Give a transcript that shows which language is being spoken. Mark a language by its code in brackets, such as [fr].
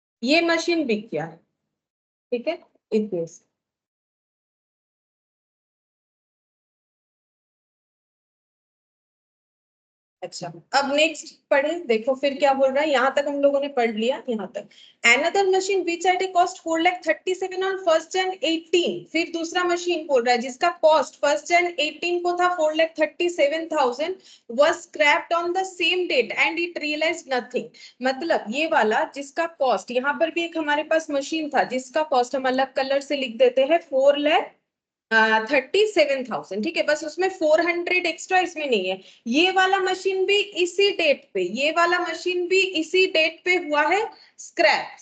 [hi] ये मशीन बिक गया है, ठीक है, इतने से। अच्छा, अब नेक्स्ट पढ़े, देखो फिर क्या बोल रहा है। यहाँ तक हम लोगों ने पढ़ लिया, यहाँ तक। [en] Another machine which at a cost 4,37,000 on 1 January 18, [hi] फिर दूसरा मशीन बोल रहा है जिसका कॉस्ट 1 January 18 को था 4,37,000 [en] was scrapped on the same date and it realized nothing। [hi] मतलब ये वाला जिसका कॉस्ट, यहाँ पर भी एक हमारे पास मशीन था जिसका कॉस्ट हम अलग कलर से लिख देते हैं 4,37,000, ठीक है। बस उसमें 400 एक्स्ट्रा इसमें नहीं है। ये वाला मशीन भी इसी डेट पे, ये वाला मशीन भी इसी डेट पे हुआ है स्क्रैप।